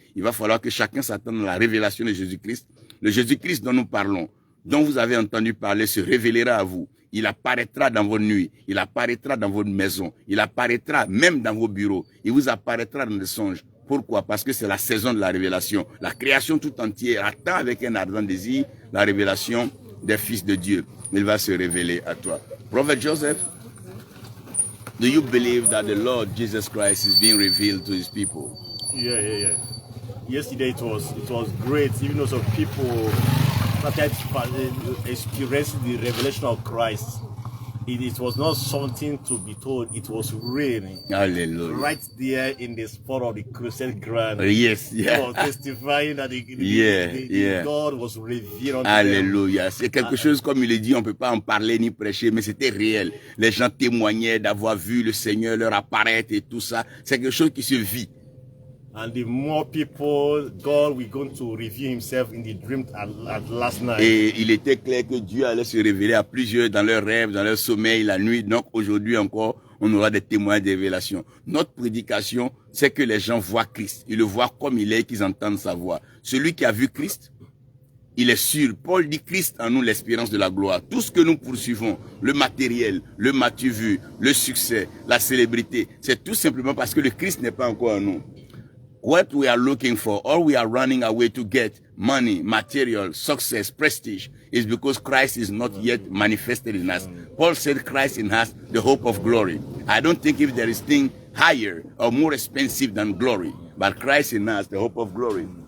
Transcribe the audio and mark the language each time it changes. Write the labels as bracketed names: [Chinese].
[French] Il va falloir que chacun s'attende à la révélation de Jésus-Christ. Le Jésus-Christ dont nous parlons, dont vous avez entendu parler, se révélera à vous. Il apparaîtra dans vos nuits, il apparaîtra dans votre maison, il apparaîtra même dans vos bureaux, il vous apparaîtra dans des songes. Pourquoi? Parce que c'est la saison de la révélation. La création tout entière attend avec un ardent désir la révélation des fils de Dieu. Il va se révéler à toi. [English] Prophet Joseph, do you believe that the Lord Jesus Christ is being revealed to his people? Yeah. Yesterday it was great. Even though some people started experiencing the revelation of Christ, it was not something to be told. It was real. Hallelujah. Right there in the spot of the crusade ground. Yes, yeah. They were testifying that the God was revealed. [French] Alléluia. C'est quelque chose, comme il est dit, on ne peut pas en parler ni prêcher, mais c'était réel. Les gens témoignaient d'avoir vu le Seigneur leur apparaître et tout ça. C'est quelque chose qui se vit. [English] And the more people, God will going to reveal himself in the dream at last night. [French] Et il était clair que Dieu allait se révéler à plusieurs dans leurs rêves, dans leur sommeil, la nuit. Donc aujourd'hui encore, on aura des témoins de révélation. Notre prédication, c'est que les gens voient Christ. Ils le voient comme il est, qu'ils entendent sa voix. Celui qui a vu Christ, il est sûr. Paul dit Christ en nous l'espérance de la gloire. Tout ce que nous poursuivons, le matériel, le m'as-tu vu, le succès, la célébrité, c'est tout simplement parce que le Christ n'est pas encore en nous. [English] What we are looking for, or we are running away to get money, material, success, prestige, is because Christ is not yet manifested in us. Paul said Christ in us, the hope of glory. I don't think if there is thing higher or more expensive than glory, but Christ in us, the hope of glory.